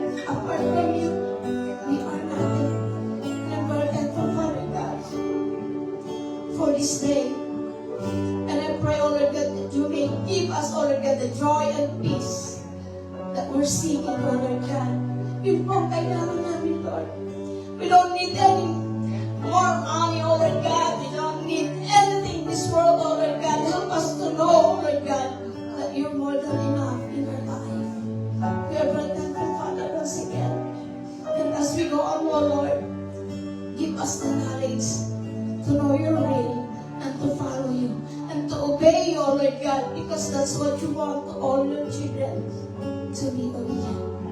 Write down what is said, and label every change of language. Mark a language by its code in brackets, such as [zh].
[en] Apart from you, we are nothing. And I'm very thankful, Father God, for this day. And I pray, O Lord God, that you may give us, O Lord God, the joy and peace that we're seeking, O Lord God. [tl] Yun po ang kailangan namin, Lord. [en] We don't need any more money, O Lord God. We don't need anything in this world, O Lord God. Help us to know, O Lord God, that you're more than enough in our life. We are very thankful, Father, once again. And as we go on, O Lord, give us the knowledge to know your way and to follow you and to obey you, O Lord God, because that's what you want to all your children to be obedient.